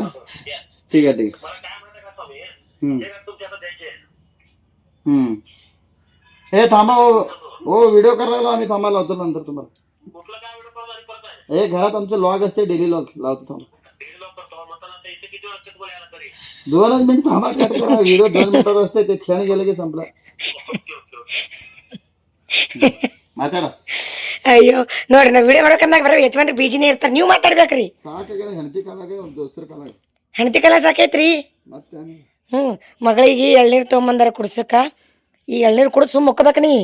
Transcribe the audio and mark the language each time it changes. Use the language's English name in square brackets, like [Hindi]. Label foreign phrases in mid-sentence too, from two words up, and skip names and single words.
[Marathi] ठीक आहे. हे थांबा. हो व्हिडिओ करायला आम्ही थांबा. लावतो नंतर तुम्हाला. हे घरात आमचं लॉग असते, डेली लॉग लावतो. थांबा 2 मिनिट थांबा. कट करा व्हिडिओ. 2 मिनिटात असते ते. क्षण गेले की संपला. [Kannada] ಮಾತಾಡ. ಅಯ್ಯೋ ನೋಡ್ರಿ ನಾವು ವಿಡಿಯೋ ಮಾಡ್ಬೇಕಂದಾಗ ಬರೋ ಯಜಮಾನ್ರಿ ಬೀಜಿನೇ ಇರ್ತಾರೆ. ನೀವು ಮಾತಾಡ್ಬೇಕ್ರಿ. ಸಾಕಾಗ್ಯದ. ಹೆಂಡತಿ ಕಾಲಾಗ ಒಂದು ದೋಸ್ತರ ಕಾಲಾಗ. ಹೆಂಡತಿ ಕಾಲ ಸಾಕೈತ್ರಿ. ಮತ್ತೆ ಮಗಳಿಗೆ ಎಳ್ನೀರು ತೊಗೊಂಬಂದಾರ ಕುಡ್ಸಕ್ಕ. ಈ ಎಳ್ನೀರು ಕುಡಿದು ಸುಮ್ಮ ಮುಕ್ಕೋಬೇಕು. ನೀ